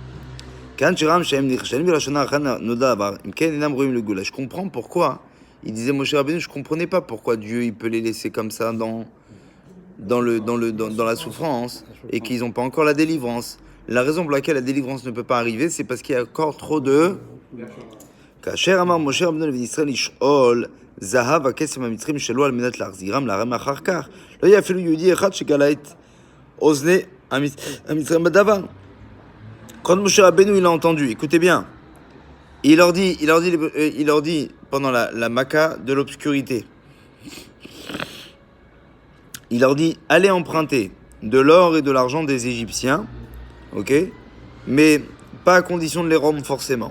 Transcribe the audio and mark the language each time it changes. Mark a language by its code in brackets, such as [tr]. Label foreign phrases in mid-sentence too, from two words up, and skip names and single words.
[fr] Je comprends pourquoi. Il disait Moshe Rabbeinu, je comprenais pas pourquoi Dieu il peut les laisser comme ça dans la souffrance et qu'ils n'ont pas encore la délivrance. La raison pour laquelle la délivrance ne peut pas arriver, c'est parce qu'il y a encore trop de... [he] כאשר אמר משה רבנו לבני ישראל לשאול זהב הכסף המצרים שלו על מנת להחזירם לערם אחר כך, לא יהיה אפילו יהודי אחד שגלה את אוזני המצרים בדבר. [fr] Quand Moshe Rabbeinu il a entendu, écoutez bien, il leur dit pendant la Maca de l'obscurité, il leur dit allez emprunter de l'or et de l'argent des Égyptiens, ok, mais pas à condition de les rendre forcément.